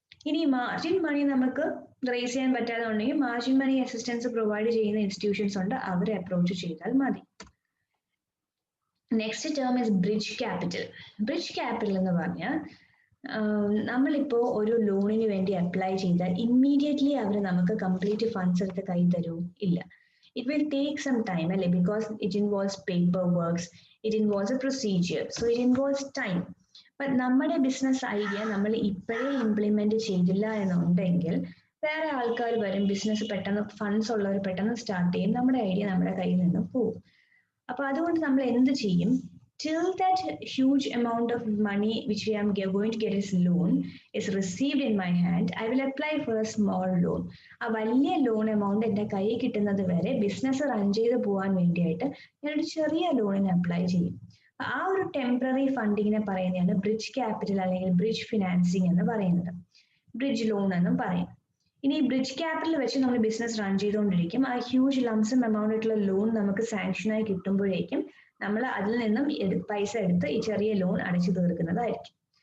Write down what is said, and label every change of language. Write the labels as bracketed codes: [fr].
[ml] ഇനി margin money നമുക്ക് raise ചെയ്യാൻ പറ്റാതെ ഉണ്ടെങ്കിൽ മാർജിൻ മണി അസിസ്റ്റൻസ് പ്രൊവൈഡ് ചെയ്യുന്ന ഇൻസ്റ്റിറ്റ്യൂഷൻസ് ഉണ്ട്, അവരെ അപ്രോച്ച് ചെയ്താൽ മതി. [en] Next term is bridge capital. [ml] Bridge capital എന്ന് പറഞ്ഞാൽ നമ്മളിപ്പോ ഒരു ലോണിന് വേണ്ടി അപ്ലൈ ചെയ്താൽ ഇമ്മീഡിയറ്റ്ലി അവർ നമുക്ക് കംപ്ലീറ്റ് ഫണ്ട്സ് എടുത്ത് കൈ തരൂ? ഇല്ല. [en] It will take some time, അല്ലെ? Because it involves paperwork, it involves a procedure, so it involves time. [ml] But നമ്മുടെ ബിസിനസ് ഐഡിയ നമ്മൾ ഇപ്പോഴേ ഇംപ്ലിമെന്റ് ചെയ്തില്ല എന്നുണ്ടെങ്കിൽ വേറെ ആൾക്കാർ വരും, ബിസിനസ് പെട്ടെന്ന് ഫണ്ട്സ് ഉള്ളവർ പെട്ടെന്ന് സ്റ്റാർട്ട് ചെയ്യും, നമ്മുടെ ഐഡിയ നമ്മുടെ കയ്യിൽ നിന്ന് പോകും. അപ്പൊ അതുകൊണ്ട് നമ്മൾ എന്ത് ചെയ്യും? [en] Till that huge amount of money which we am going to get as loan is received in my hand, I will apply for a small loan. [ml] ആ വലിയ ലോൺ എമൗണ്ട് എന്റെ കയ്യിൽ കിട്ടുന്നത് വരെ ബിസിനസ് റൺ ചെയ്ത് പോകാൻ വേണ്ടിയിട്ട് ഞാനൊരു ചെറിയ ലോണിന് അപ്ലൈ ചെയ്യും. ആ ഒരു ടെമ്പററി ഫണ്ടിങ്ങിനെ പറയുന്നതാണ് ബ്രിഡ്ജ് ക്യാപിറ്റൽ അല്ലെങ്കിൽ ബ്രിഡ്ജ് ഫിനാൻസിങ് എന്ന് പറയുന്നത്, ബ്രിഡ്ജ് ലോൺ എന്നും പറയും. ഇനി ബ്രിഡ്ജ് ക്യാപിറ്റൽ വെച്ച് നമ്മൾ ബിസിനസ് റൺ ചെയ്തുകൊണ്ടിരിക്കും. ആ ഹ്യൂജ് ലംസം എമൗണ്ട് ആയിട്ടുള്ള ലോൺ നമുക്ക് സാങ്ഷനായി കിട്ടുമ്പോഴേക്കും നമ്മൾ അതിൽ നിന്നും പൈസ എടുത്ത് ഈ ചെറിയ ലോൺ അടച്ചു തീർക്കുന്നതായിരിക്കും.